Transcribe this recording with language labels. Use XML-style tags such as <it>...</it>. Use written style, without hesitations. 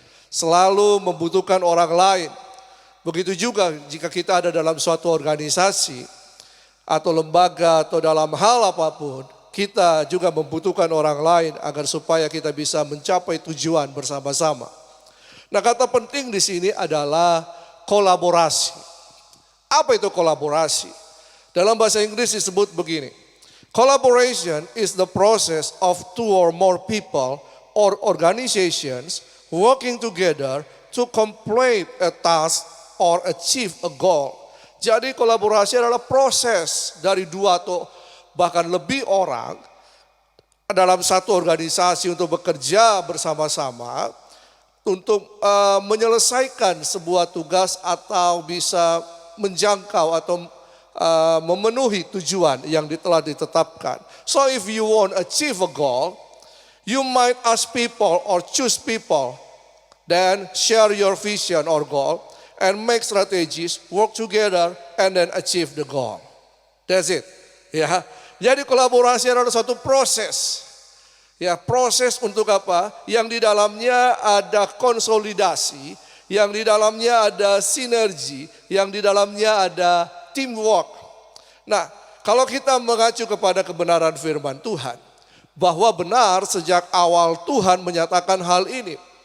<id>Selalu membutuhkan orang lain. Begitu juga jika kita ada dalam suatu organisasi atau lembaga atau dalam hal apapun. Kita juga membutuhkan orang lain agar supaya kita bisa mencapai tujuan bersama-sama. Nah, kata penting di sini adalah kolaborasi. Apa itu kolaborasi? Dalam bahasa Inggris disebut begini.</id> <en>Collaboration is the process of two or more people or organizations working together to complete a task or achieve a goal.</en> <id>Jadi kolaborasi adalah proses dari dua atau bahkan lebih orang dalam satu organisasi untuk bekerja bersama-sama untuk menyelesaikan sebuah tugas atau bisa menjangkau atau memenuhi tujuan yang telah ditetapkan.</id> <en>So if you want to achieve a goal, you might ask people or choose people, then share your vision or goal and make strategies, work together and then achieve the goal. That's it. Ya.</en> <id>Jadi kolaborasi adalah suatu proses. Ya, proses untuk apa? Yang di dalamnya ada konsolidasi, yang di dalamnya ada sinergi, yang di dalamnya ada teamwork. Nah, kalau kita mengacu kepada kebenaran firman Tuhan, bahwa benar sejak awal Tuhan menyatakan hal ini.</id>